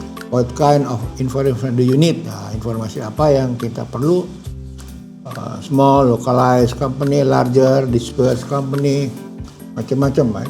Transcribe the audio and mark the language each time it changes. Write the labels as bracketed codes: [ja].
[en] What kind of information do you need? [id] Nah, informasi apa yang kita perlu? [en] Small, localized company, larger, dispersed company, macam-macam.